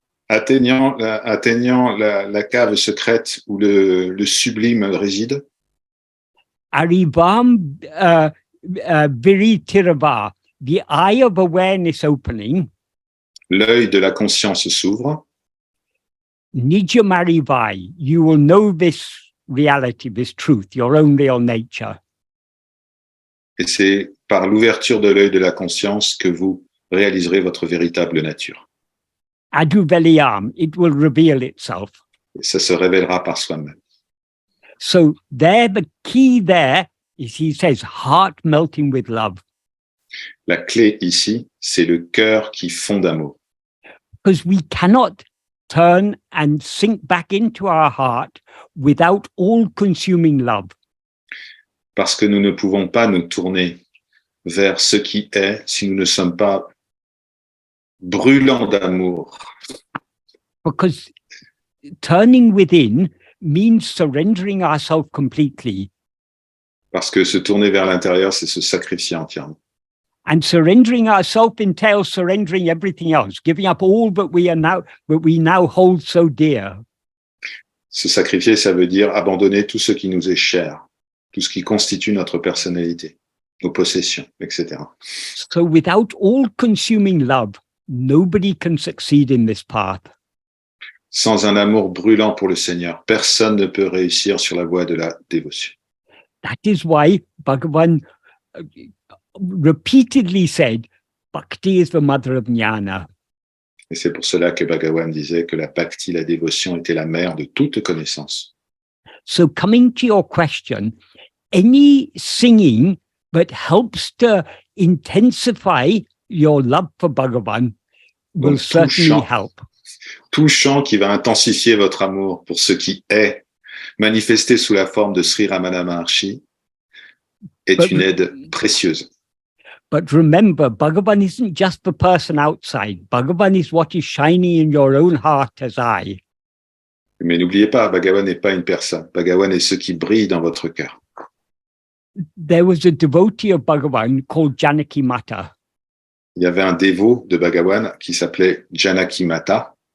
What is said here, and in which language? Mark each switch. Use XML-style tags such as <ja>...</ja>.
<fr>Atteignant la cave secrète où le sublime réside.</fr> <ta>Arivam Viritirava,</ta> <en>the eye of awareness opening.</en> <fr>L'œil de la conscience s'ouvre.</fr> <ta>Nijamarivai,</ta> <en>you will know this reality, this truth, your own real nature.</en> <fr>Et c'est par l'ouverture de l'œil de la conscience que vous réaliserez votre véritable nature.</fr> <ta>Adu Veliyam,</ta> <en>it will reveal itself.</en> <fr>Et ça se révélera par soi-même.</fr> <en>So there, the key there is, he says, heart melting with love.</en> <fr>La clé ici, c'est le cœur qui fond d'amour.</fr> <en>Because we cannot turn and sink back into our heart without all-consuming love.</en> <fr>Parce que nous ne pouvons pas nous tourner vers ce qui est si nous ne sommes pas brûlants d'amour.</fr> <en>Because turning within means surrendering ourselves completely.</en> <fr>Parce que se tourner vers l'intérieur, c'est se sacrifier entièrement.</fr> <en>And surrendering ourselves entails surrendering everything else, giving up all that we now hold so dear.</en> <fr>Se sacrifier, ça veut dire abandonner tout ce qui nous est cher, tout ce qui constitue notre personnalité, nos possessions, etc.</fr> <en>So without all-consuming love, nobody can succeed in this path.</en> <fr>Sans un amour brûlant pour le Seigneur, personne ne peut réussir sur la voie de la dévotion.</fr> <en>That is why Bhagavan repeatedly said, Bhakti is the mother of jnana.</en> <fr>Et c'est pour cela que Bhagavan disait que la bhakti, la dévotion, était la mère de toute connaissance.</fr> <en>So coming to your question, any singing that helps to intensify your love for Bhagavan will</en> <fr>Donc,</fr> <en>certainly help.</en> <fr>Tout chant qui va intensifier votre amour pour ce qui est, manifesté sous la forme de Sri Ramana Maharshi, est une aide précieuse.</fr> <en>But remember, Bhagavan isn't just the person outside. Bhagavan is what is shining in your own heart as eye.</en> <fr>Mais n'oubliez pas, Bhagavan n'est pas une personne. Bhagavan est ce qui brille dans votre cœur.</fr> <en>There was a devotee of Bhagavan called Janaki Mata.</en> <fr>Il y avait un dévot de Bhagavan qui s'appelait Janaki Mata.</fr>